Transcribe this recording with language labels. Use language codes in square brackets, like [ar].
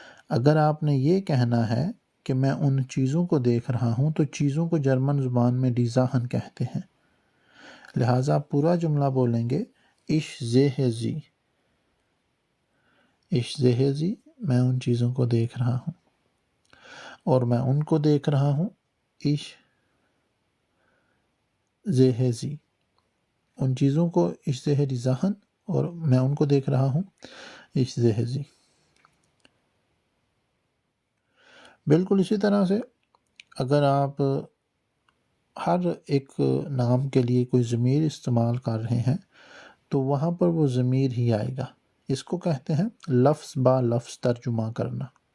[hi] अगर आपने ये कहना है कि मैं उन चीज़ों को देख रहा हूँ, तो चीज़ों को जर्मन ज़ुबान में die Sachen कहते हैं। लिहाजा आप पूरा जुमला बोलेंगे [de] Ich sehe sie। Ich sehe sie, [hi] मैं उन चीज़ों को देख रहा हूँ और मैं उनको देख रहा हूँ। [de] Ich sehe sie, [hi] उन चीज़ों को [de] Ich sehe die Sachen, [hi] और मैं उनको देख रहा हूँ [de] Ich sehe sie। [hi] बिल्कुल इसी तरह से अगर आप हर एक नाम के लिए कोई ज़मीर इस्तेमाल कर रहे हैं तो वहाँ पर वो ज़मीर ही आएगा। इसको कहते हैं लफ्ज़ बा लफ्ज़ तर्जुमा करना।